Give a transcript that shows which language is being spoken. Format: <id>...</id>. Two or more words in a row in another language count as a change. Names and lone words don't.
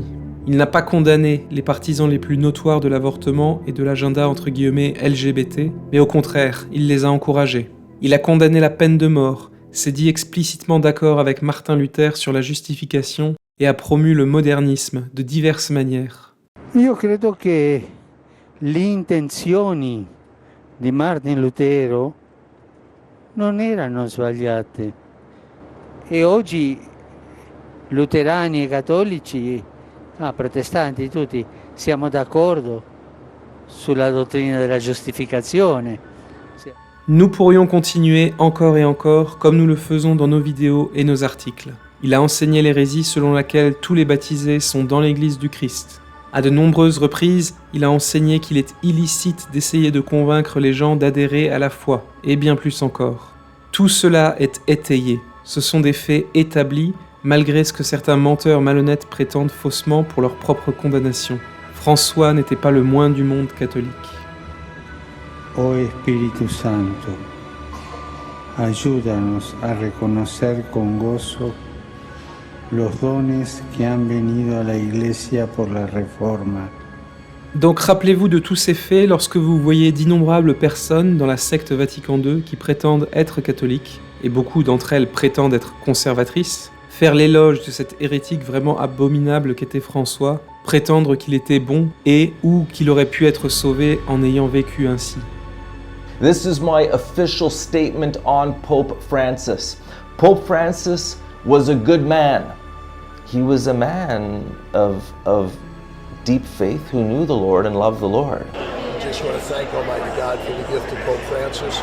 <fr>Il n'a pas condamné les partisans les plus notoires de l'avortement et de l'agenda « LGBT », mais au contraire, il les a encouragés. Il a condamné la peine de mort, s'est dit explicitement d'accord avec Martin Luther sur la justification et a promu le modernisme de diverses manières.</fr> <it>Io credo che le intenzioni di Martin Lutero non erano sbagliate e oggi luterani e cattolici, protestanti tutti, siamo d'accordo sulla dottrina della giustificazione.</it> <fr>Nous pourrions continuer encore et encore comme nous le faisons dans nos vidéos et nos articles. Il a enseigné l'hérésie selon laquelle tous les baptisés sont dans l'Église du Christ. À de nombreuses reprises, il a enseigné qu'il est illicite d'essayer de convaincre les gens d'adhérer à la foi, et bien plus encore. Tout cela est étayé. Ce sont des faits établis, malgré ce que certains menteurs malhonnêtes prétendent faussement pour leur propre condamnation. François n'était pas le moins du monde catholique.</fr> <es>Oh Espíritu Santo, ayúdanos a reconocer con gozo los dones que han venido a la Iglesia por la Reforma.</es> <fr>Donc rappelez-vous de tous ces faits lorsque vous voyez d'innombrables personnes dans la secte Vatican II qui prétendent être catholiques, et beaucoup d'entre elles prétendent être conservatrices, faire l'éloge de cet hérétique vraiment abominable qu'était François, prétendre qu'il était bon et ou qu'il aurait pu être sauvé en ayant vécu ainsi.</fr> <en>This is my official statement on Pope Francis. Pope Francis was a good man. He was a man of deep faith who knew the Lord and loved the Lord. I just want to thank Almighty God for the gift of Pope Francis.</en>